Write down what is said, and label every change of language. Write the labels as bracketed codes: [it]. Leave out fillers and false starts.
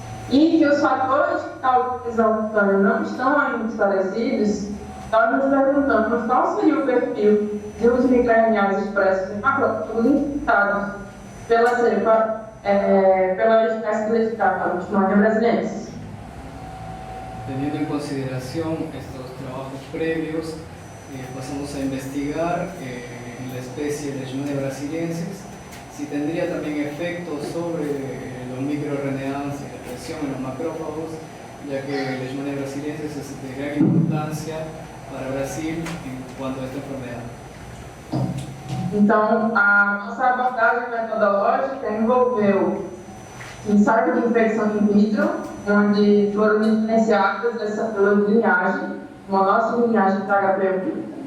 [pt] e que os fatores que causam lesão cutânea não estão ainda esclarecidos, nós nos perguntamos qual seria o perfil de os microRNAs expressos em macrófagos infectados pela cepa, pela espécie classificada Leishmania brasiliensis. [es] Teniendo en consideración estos trabajos previos, pasamos a investigar en la especie Leishmania brasiliensis si tendría también efectos sobre los microRNAs y la presión en los macrófagos, ya que Leishmania brasiliensis es de gran importancia para Brasil en cuanto a esta enfermedad. [pt] Então, a nossa abordagem metodológica envolveu ensaio de infecção in vitro, onde foram diferenciadas essas células de linhagem, uma nossa linhagem para HP1.